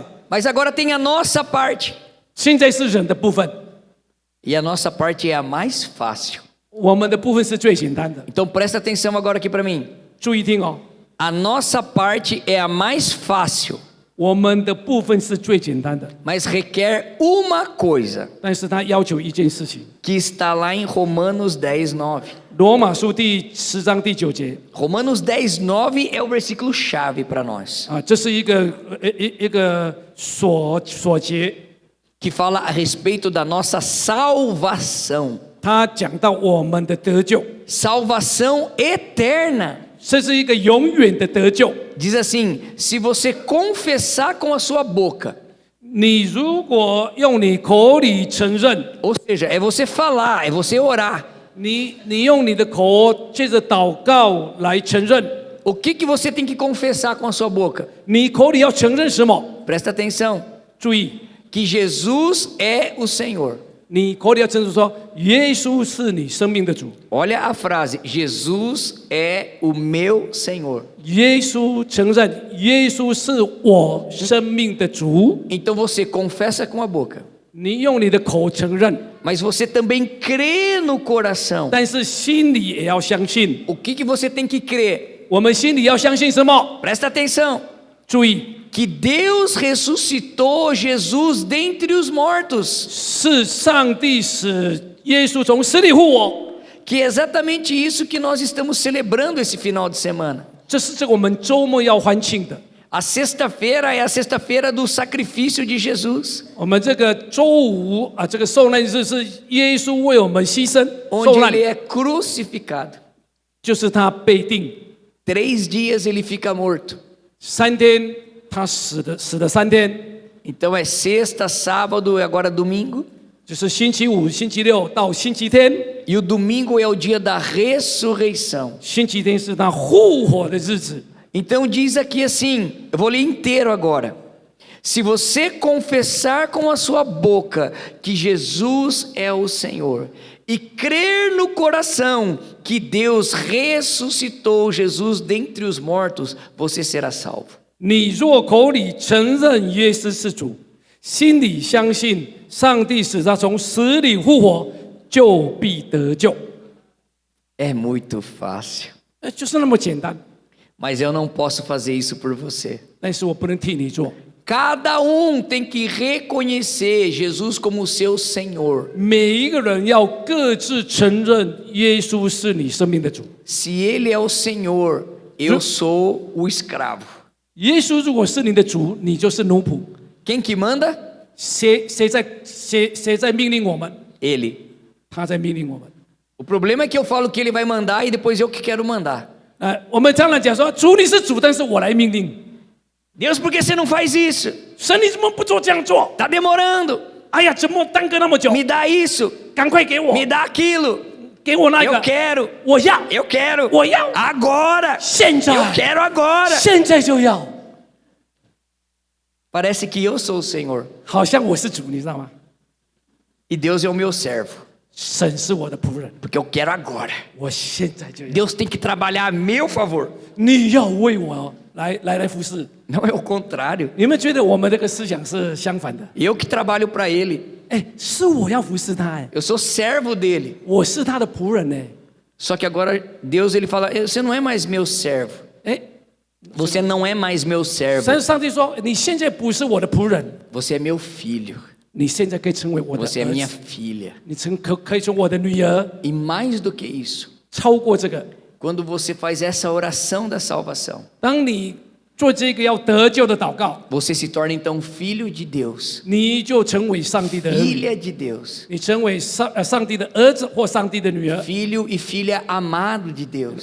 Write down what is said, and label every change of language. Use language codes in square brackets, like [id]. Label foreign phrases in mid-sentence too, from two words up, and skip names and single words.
[pt] Mas agora tem a nossa parte. [zh] 现在是人的部分， [pt] E a nossa parte é a mais fácil. [zh] 我们的部分是最简单的。 [pt] Então presta atenção agora aqui para mim. [zh] 注意听哦， [pt] A nossa parte é a mais fácil, [zh] 我们的部分是最简单的， [pt] mas requer uma coisa, [zh] 但是他要求一件事情。 [pt] que está lá em Romanos 10, 9. [zh] 罗马书第10章第9节 [pt] Romanos 10, 9 é o versículo chave para nós, [zh] 啊，这是一个锁节， [pt] que fala a respeito da nossa salvação. [zh] 他讲到我们的得救， [pt] Salvação eterna. [zh] 这是一个永远的得救。 [pt] Diz assim: se você confessar com a sua boca, [zh] 你如果用你口里承认， [pt] ou seja, é você falar, é você orar. [zh] 你用你的口借着祷告来承认， [pt] O que você tem que confessar com a sua boca? [zh] 你口里要承认什么？ [pt] Presta atenção, [zh] 注意， [pt] que Jesus é o Senhor. [zh] 你口里要承认说，耶稣是你生命的主。 [pt] Olha a frase: Jesus é o meu Senhor. [zh] 耶稣承认，耶稣是我生命的主。 [pt] Então você confessa com a boca, [zh] 你用你的口承认， [pt] mas você também crê no coração. [zh] 但是心里也要相信。 [pt] O que você tem que crer? [zh] 我们心里要相信什么？ [pt] Presta atenção, [zh] 注意， [pt] que Deus ressuscitou Jesus dentre os mortos. [zh] 是上帝使耶稣从死里复活。 [pt] Que é exatamente isso que nós estamos celebrando esse final de semana. [zh] 这是我们周末要欢庆的。 [pt] A sexta-feira é a sexta-feira do sacrifício de Jesus, [zh] 我们这个周五啊，这个受难日是耶稣为我们牺牲受 [pt] onde [zh] 难 [pt] ele，é crucificado. [zh] 就是他被定 [pt] 3 dias ele fica morto. [zh] 3 天，他死了3天， [pt] Então é sexta, sábado e agora domingo. [zh] 就是星期五、星期六到星期天。 [pt] E o domingo é o dia da ressurreição. [zh] 星期天是他复活的日子。 [pt] Então diz aqui assim, eu vou ler inteiro agora. Se você confessar com a sua boca que Jesus é o Senhor e crer no coração que Deus ressuscitou Jesus dentre os mortos, você será salvo. [zh] 你若口里承认耶稣是主，心里相信上帝使他从死里复活，就必得救。 [pt] É muito fácil. [zh] 就是那么简单。 [pt] Mas eu não posso fazer isso por você. [zh] 但是我不能替你做。 [pt] Cada tem que reconhecer Jesus como seu Senhor. [zh] 每一个人要各自承认耶稣是你生命的主。 [pt] Se Ele é o Senhor, eu sou o escravo. [zh] 耶稣如果是你的主，你就是奴仆。 [pt] Quem que manda? [zh] 谁在命令我们？ [pt] Ele. [zh] 他在命令我们。 [pt] O problema é que eu falo que Ele vai mandar e depois eu que quero mandar. [zh] 我们常常讲说，主你是主，但是我来命令。 [pt] Deus, por que você não faz isso? [zh] 神你怎么不做这样做？ [pt] Tá demorando. [zh] 哎呀，怎么耽搁那么久？ [pt] Me dá isso. [zh] 赶快给我， [pt] Me dá aquilo. [zh] 给我那 [pt] Eu [zh] 个， [pt] quero. [zh] 我要， [pt] Eu quero. [zh] 我要， [pt] Agora. [zh] 现在， [pt] Eu quero agora. [zh] 现在就要。 [pt] Parece que eu sou o Senhor. [zh] 好像我是主，你知道吗？ [pt] E Deus é o meu servo. [zh] 神是我的仆人， [pt] Porque eu quero agora. [zh] 我现在就要。 [pt] Deus tem que trabalhar a meu favor. [zh] 你要为我来服侍。 [pt] Não é o contrário. [zh] 你们觉得我们这个思想是相反的？ [pt] Eu que trabalho para Ele. [zh] 哎，是我要服侍他，哎， [pt] Eu sou servo dele. [zh] 我是他的仆人，哎， [pt] Só que agora Deus ele fala: você não é mais meu servo. [zh] 哎， [pt] Você não é mais meu servo. [zh] 但是上帝说，你现在不是我的仆人， [pt] Você é meu filho. [zh] 你现在可以成为我的 [pt] Você é [zh] 儿 [pt] minha [zh] 子， [pt] filha. [zh] 你可以成为我的女儿， [pt] E mais do que isso, [zh] 超过这个。 [pt] quando você faz essa oração da salvação, [zh] 当你做这个要得救的祷告， [pt] você se torna então filho de Deus, [zh] 你就成为上帝的儿女， [pt] filha de Deus, [zh] 你成为上帝的儿子或上帝的女儿。 [pt] filho e filha amado de Deus.